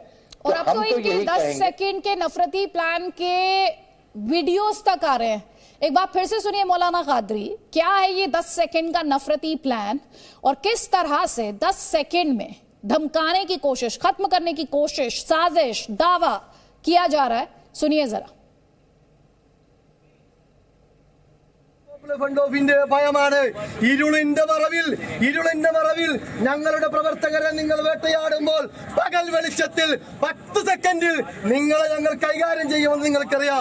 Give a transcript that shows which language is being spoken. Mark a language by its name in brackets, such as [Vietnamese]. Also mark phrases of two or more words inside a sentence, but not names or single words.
[Hindi] और अब तो इनके 10 सेकंड के नफरती प्लान के वीडियोस तक आ रहे हैं। एक बार फिर से सुनिए मौलाना कादरी, क्या है ये 10 सेकंड का नफरती प्लान और किस तरह से 10 सेकंड में धमकाने की कोशिश, खत्म करने की कोशिश, साजिश, दावा किया जा रहा है? सुनिए जरा। [Malayalam] ഫണ്ട് ഓഫിന്റെ ഭയമാണ്. ഇരുളിന്റെ മറവിൽ ഞങ്ങളുടെ പ്രവർത്തകരെ നിങ്ങൾ വേട്ടയാടുമ്പോൾ പകൽ വെളിച്ചത്തിൽ 10 സെക്കൻഡിൽ നിങ്ങളെ ഞങ്ങൾ കൈകാര്യം ചെയ്യുമെന്ന് നിങ്ങൾക്കറിയാം.